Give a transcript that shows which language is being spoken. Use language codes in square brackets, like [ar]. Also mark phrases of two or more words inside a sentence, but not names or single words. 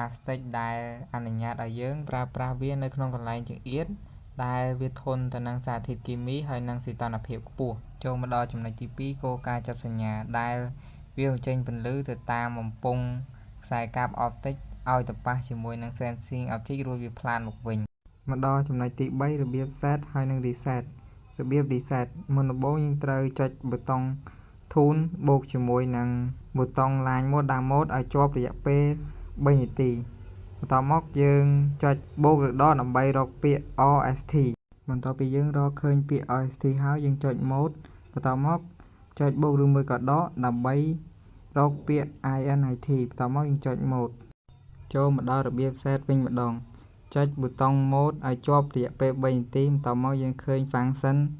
[km] ស្ទិកដែលអនុញ្ញាតឲ្យយើងប្រើប្រាស់វានៅក្នុងកន្លែងចង្អៀតដែលវាធន់ទៅនឹងសារធាតុគីមីហើយនិងសីតុណ្ហភាពខ្ពស់ចូលមកដល់ចំណុចទី2គោលការណ៍ចាប់សញ្ញាដែលវា បញ្ចេញពន្លឺទៅតាមបំពង់ខ្សែកាបអុបទិកឲ្យទៅប៉ះជាមួយនឹង [en] sensing object [km] រួចវាផ្លាតមកវិញមកដល់ចំណុចទី3របៀប set ហើយ និង reset របៀប reset មុនដំបូងយើងត្រូវចុចប៊ូតុង tune បូកជាមួយនឹងប៊ូតុង [en] line mode down [km] mode ឲ្យជាប់រយៈពេល3នាទីបន្ទាប់មកយើងចុចបូកឬដកដើម្បីរកពាក្យ RST បន្ទាប់ពីយើងរកឃើញពាក្យ RST ហើយយើងចុច mode បន្ទាប់មកចុចបូកឬមួយក៏ដកដើម្បីរកពាក្យ INIT បន្ទាប់មកយើងចុច mode ចូលមកដល់របៀប set វិញម្ដងចុចប៊ូតុង mode ឲ្យជាប់រយៈពេល3នាទីបន្ទាប់មកយើងឃើញ function